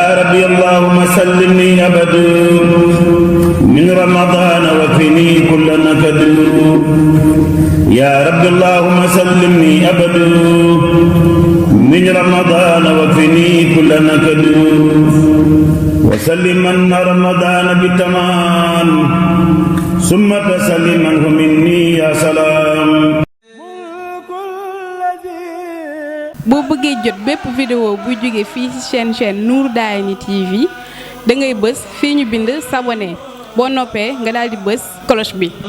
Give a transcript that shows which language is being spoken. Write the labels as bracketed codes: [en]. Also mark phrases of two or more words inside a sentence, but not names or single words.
[ar] ربي اللهم سلمني أبدا من رمضان وكفني كل نكد يا رب اللهم سلمني أبدا من رمضان وكفني كل نكد وسلمن رمضان بالتمام ثم تسلمنه مني يا سلام. [wo] boo bëggee jot bépp vidéo bu jóge fii ci chaîne Nour Darayni TV da ngay bës fii ñu bind s'abonner boo noppee nga daal di bës cloche bi.